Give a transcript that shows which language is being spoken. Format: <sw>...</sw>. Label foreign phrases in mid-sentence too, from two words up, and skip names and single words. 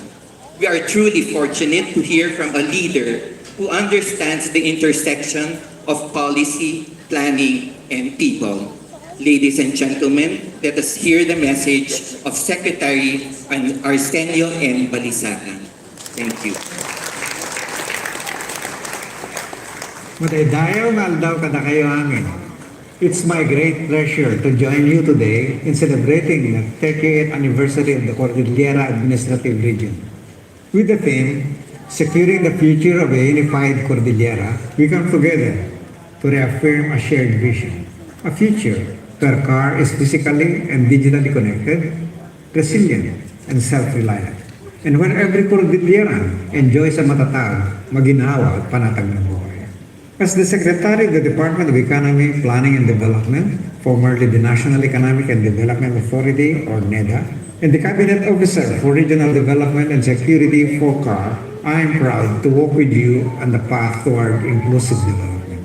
<en>We are truly fortunate to hear from a leader who understands the intersection of policy, planning, and people. Ladies and gentlemen, let us hear the message of Secretary Arsenio N. Balisacan. Thank you.</en> <ilo>Madaydayaw na aldaw kada kayo amin.</ilo> <en>It's my great pleasure to join you today in celebrating the 38th anniversary of the Cordillera Administrative Region. With the theme, Securing the Future of a Unified Cordillera, we come together to reaffirm a shared vision. A future where car is physically and digitally connected, resilient, and self-reliant. And where every Cordilleran enjoys a</en> <tl>matatag, maginhawa at panatag na buhay.</tl> <en>As the Secretary of the Department of Economy, Planning and Development, formerly the National Economic and Development Authority or NEDA, and the Cabinet Officer for Regional Development and Security for CAR, I am proud to walk with you on the path toward inclusive development.</en>